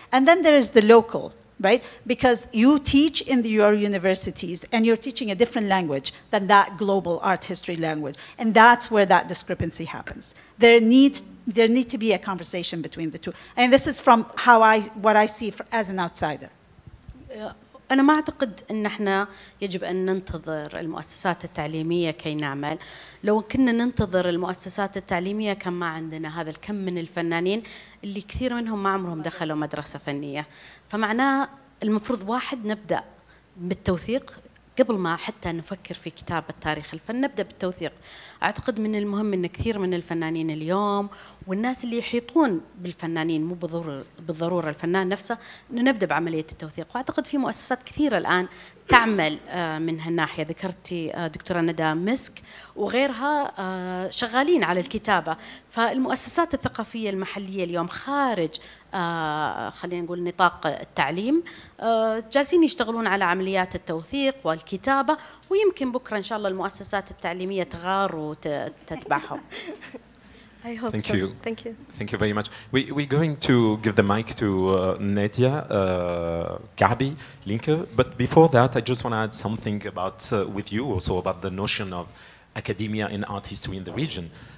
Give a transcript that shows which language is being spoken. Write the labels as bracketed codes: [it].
[en] And then there is the local, right? Because you teach in your universities and you're teaching a different language than that global art history language. And that's where that discrepancy happens. There needs to be a conversation between the two. And this is from what I see as an outsider. [ar] أنا ما أعتقد أن احنا يجب أن ننتظر المؤسسات التعليمية كي نعمل. لو كنا ننتظر المؤسسات التعليمية كان ما عندنا هذا الكم من الفنانين اللي كثير منهم ما عمرهم دخلوا مدرسة فنية. فمعناه المفروض واحد نبدأ بالتوثيق قبل ما حتى نفكر في كتابة تاريخ الفن، نبدأ بالتوثيق. أعتقد من المهم أن كثير من الفنانين اليوم والناس اللي يحيطون بالفنانين مو بالضرورة الفنان نفسه، أنه نبدأ بعملية التوثيق. وأعتقد في مؤسسات كثيرة الآن تعمل من هالناحية. ذكرتي دكتورة ندى مسك وغيرها شغالين على الكتابة. فالمؤسسات الثقافية المحلية اليوم خارج خلينا نقول نطاق التعليم جالسين يشتغلون على عمليات التوثيق والكتابة، ويمكن بكرة إن شاء الله المؤسسات التعليمية تغار وتتبعهم. [en] I hope Thank so. you. Thank you. Thank you very much. We're going to give the mic to Nadia Kaabi Linke, but before that, I just want to add something about with you also about the notion of academia and art history in the region.